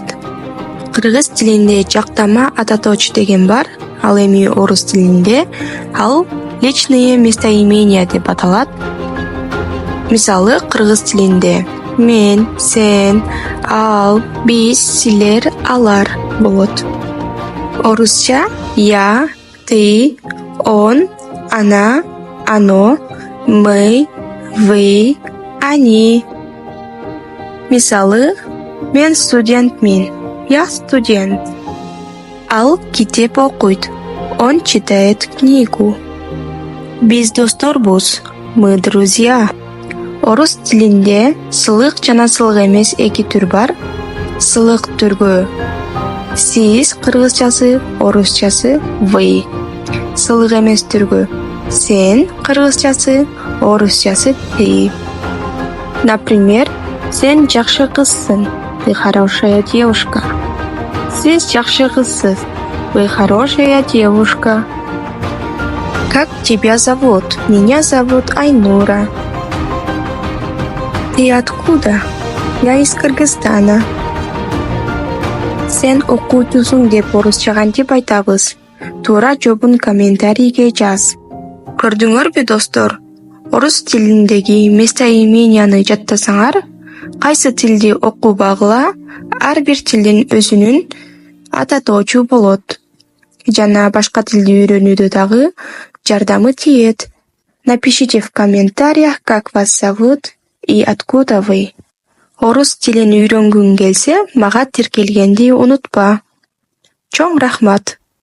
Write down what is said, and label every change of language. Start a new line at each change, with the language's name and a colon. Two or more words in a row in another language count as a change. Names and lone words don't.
Kyrgyz: Кыргыз тилинде жактама ата точ деген бар, ал эми орус тилинде ал
Russian: личные местоимения
Kyrgyz: деп аталат. Мисалы, кыргыз тилинде мен, сен, ал, биз, силер, алар болот.
Russian: Орусча я, ты, он, она, оно, мы, вы, они.
Kyrgyz: Мисалы, мен студентмин,
Russian: я студент.
Kyrgyz: Ал китеп окуйт,
Russian: он читает книгу.
Kyrgyz: Биз досторбуз,
Russian: мы друзья.
Kyrgyz: Орус тилинде сылык жана сылык эмес эки түр бар. Сылык түргө сиз кыргызчасы, орусчасы вы. Сылык эмес түргө сен кыргызчасы, орусчасы ты.
Russian: Например,
Kyrgyz: сен жакшы кызсың,
Russian: ты хорошая девушка.
Kyrgyz: Сиз жакшы кызсыз,
Russian: вы хорошая девушка. Как тебя зовут? Меня зовут Айнура. Ты откуда? Я из Кыргызстана.
Kyrgyz: Сен окуучусуң деп орусча кантип айтабыз? Туура жообун комментарийге жаз. Көрдүңөрбү достор? Орус тилиндеги местоименияны жаттасаңар, кайсы тилди окубагыла ар бир тилдин өзүнүн ата точу болот. Жана башка тилди үйрөнүүдө дагы жардамы тиет.
Russian: Напишите в комментариях, как вас зовут и откуда вы.
Kyrgyz: Орус тилин үйрөнгүң келсе, мага тиркелгенди унутпа. Чоң рахмат.